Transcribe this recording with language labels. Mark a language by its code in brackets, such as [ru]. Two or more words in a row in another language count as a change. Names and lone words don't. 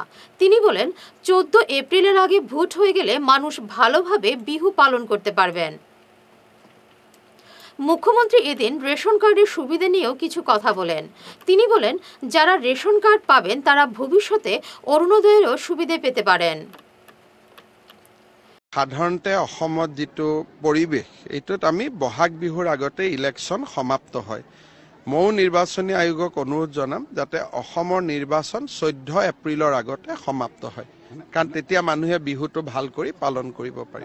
[bn] তিনি বলেন, 14 এপ্রিলের আগে ভোট হয়ে গেলে মানুষ ভালোভাবে বিহু পালন করতে পারবেন। মুখ্যমন্ত্রী এদিন রেশন কার্ডের সুবিধা নিয়েও কিছু কথা বলেন। তিনি বলেন, যারা রেশন কার্ড পাবেন তারা ভবিষ্যতে অরুণোদয়েরও সুবিধা পেতে পারেন। [as] সাধাৰণতে অসমত যেটো পৰিৱেশ এইটোত আমি বহাগ বিহুৰ আগতে ইলেকশ্যন সমাপ্ত হয়। ময়ো নিৰ্বাচনী আয়োগক অনুৰোধ জনাম যাতে অসমৰ নিৰ্বাচন 14 এপ্ৰিলৰ আগতে সমাপ্ত হয়, কাৰণ তেতিয়া মানুহে বিহুটো ভাল কৰি পালন কৰিব পাৰিব।